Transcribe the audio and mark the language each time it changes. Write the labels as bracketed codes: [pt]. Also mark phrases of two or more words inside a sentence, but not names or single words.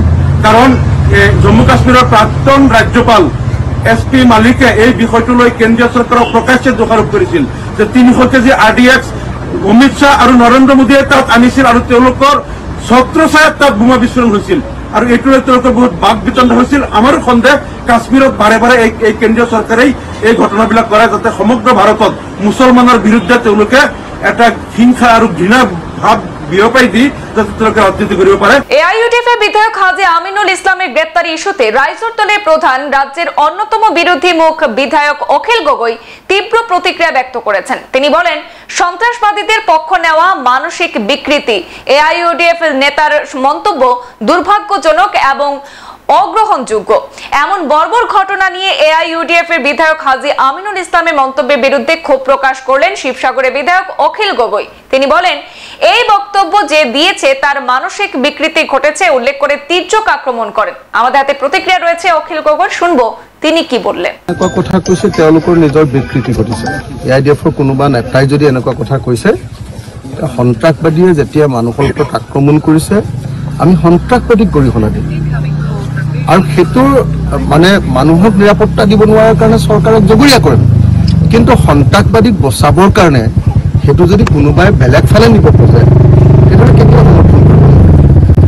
[as] কাৰণ জম্মু কাশ্মীৰৰ প্ৰাক্তন ৰাজ্যপাল SP মালিকে এই বিষয়টো লৈ কেন্দ্ৰীয় চৰকাৰক প্ৰকাশ্যে দোষাৰোপ কৰিছিল যে 300 কেজি RDX অমিত শ্বাহ আৰু নৰেন্দ্ৰ মোদীয়ে তাত আনিছিল আৰু তেওঁলোকৰ ছত্ৰছায়াত তাত বোমা বিস্ফোৰণ হৈছিল আৰু এইটো লৈ তেওঁলোকৰ বহুত বাক বিতণ্ড হৈছিল। আমাৰ সন্দেহ, কাশ্মীৰত বাৰে বাৰে এই কেন্দ্ৰীয় চৰকাৰেই এই ঘটনাবিলাক কৰে যাতে সমগ্ৰ ভাৰতত মুছলমানৰ বিৰুদ্ধে তেওঁলোকে এটা হিংসা আৰু ঘৃণা ভাৱ বিয়পাই দি যাতে তেওঁলোকে ৰাজনীতি কৰিব পাৰে। [bn] এআইইউডিএফ এর বিধায়ক হাজী আমিনুল ইসলামের গ্রেপ্তারি ইস্যুতে রাইজোর দলের প্রধান রাজ্যের অন্যতম বিরোধী মুখ বিধায়ক অখিল গগৈ তীব্র প্রতিক্রিয়া ব্যক্ত করেছেন। তিনি বলেন, সন্ত্রাসবাদীদের পক্ষ নেওয়া মানসিক বিকৃতি। এআইইউডিএফ নেতার মন্তব্য দুর্ভাগ্যজনক এবং অগ্রহণযোগ্য। এমন বর্বর ঘটনা নিয়ে এআইইউডিএফ এর বিধায়ক হাজী আমিনুল ইসলামের মন্তব্যের বিরুদ্ধে ক্ষোভ প্রকাশ করলেন শিবসাগরের বিধায়ক অখিল গগৈ। তিনি বলেন, এই বক্তব্য যে দিয়েছে তার মানসিক বিকৃতি ঘটেছে উল্লেখ করে তীর্যক আক্রমণ করেন। আমাদের হাতে প্রতিক্রিয়া রয়েছে অখিল গগৈ, শুনবো তিনি কি বললেন। [as] এনেকুৱা কথা কৈছে তেওঁলোকৰ নিজৰ বিকৃতি ঘটিছে। এআইডিএফৰ কোনোবা নেতাই যদি এনেকুৱা কথা কৈছে, সন্ত্ৰাসবাদীয়ে যেতিয়া মানুহৰ ওপৰত আক্ৰমণ কৰিছে আমি সন্ত্ৰাসবাদীক গৰিহণা দিম আৰু সেইটোৰ মানে মানুহক নিৰাপত্তা দিব নোৱাৰাৰ কাৰণে চৰকাৰক জগৰীয়া কৰিম, কিন্তু সন্ত্ৰাসবাদীক বচাবৰ কাৰণে সেইটো যদি কোনোবাই বেলেগ ফালে নিব খোজে সেইটো কেতিয়াও সমৰ্থন কৰিব নোৱাৰে।